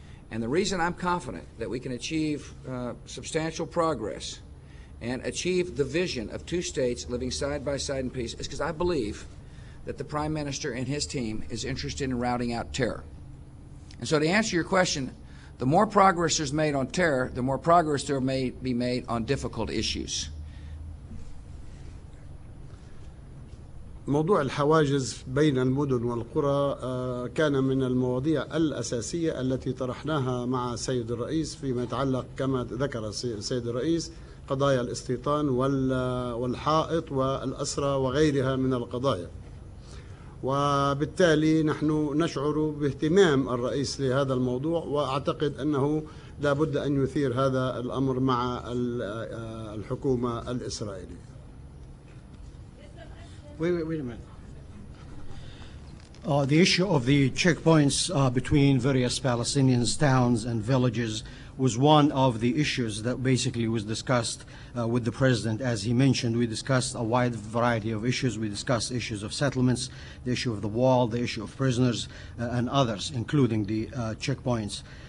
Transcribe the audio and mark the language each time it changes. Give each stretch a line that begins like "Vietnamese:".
English: And the reason I'm confident that we can achieve substantial progress and achieve the vision of two states living side by side in peace is because I believe that the Prime Minister and his team is interested in routing out terror. And so to answer your question, the more progress there's made on terror, the more progress there may be made on difficult issues.
Arabic: موضوع الحواجز بين المدن والقرى كان من المواضيع الأساسية التي طرحناها مع السيد الرئيس فيما يتعلق كما ذكر السيد الرئيس قضايا الاستيطان والحائط والأسرى وغيرها من القضايا. وبالتالي نحن نشعر باهتمام الرئيس لهذا الموضوع وأعتقد أنه لا بد أن يثير هذا الأمر مع الحكومة الإسرائيلية.
English: Wait a minute. The issue of the checkpoints between various Palestinian towns and villages was one of the issues that basically was discussed with the President. As he mentioned, we discussed a wide variety of issues. We discussed issues of settlements, the issue of the wall, the issue of prisoners, and others, including the checkpoints.